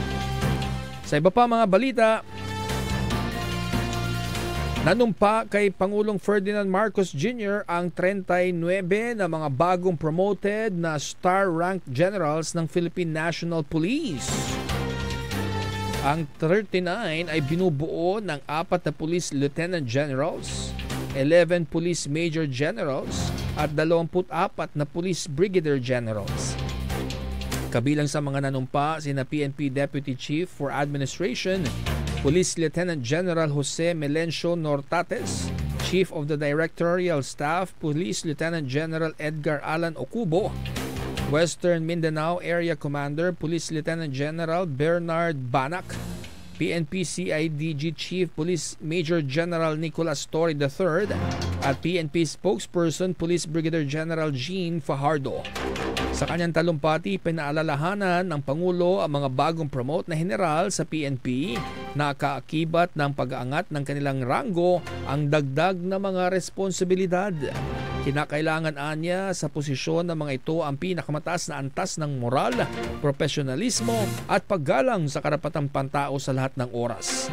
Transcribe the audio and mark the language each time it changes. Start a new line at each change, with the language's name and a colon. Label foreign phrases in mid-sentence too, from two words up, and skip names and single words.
Filipino: Sa iba pa mga balita, nanumpa kay Pangulong Ferdinand Marcos Jr. ang 39 na mga bagong promoted na
English: star-ranked generals
Filipino: ng Philippine National Police. Ang 39 ay binubuo ng 4 na
English: police lieutenant generals,
Filipino: 11
English: police major generals
Filipino: at 24 na
English: police brigadier generals.
Filipino: Kabilang sa mga nanumpa sina PNP Deputy Chief for Administration Police Lieutenant General Jose Melencio Nortates, Chief of the Directorial Staff Police Lieutenant General Edgar Alan Ocubo, Western Mindanao Area Commander Police Lieutenant General Bernard Banac, PNP CIDG Chief Police Major General Nicolas Torre III at PNP Spokesperson Police Brigadier General Jean Fajardo. Sa kanyang talumpati, pinaalalahanan ng Pangulo ang mga bagong promote na general sa PNP na kaakibat ng pag-aangat ng kanilang ranggo ang dagdag na mga responsibilidad. Kinakailangan anya sa posisyon ng mga ito ang pinakamataas na antas ng moral, profesionalismo at paggalang sa karapatang pantao sa lahat ng oras.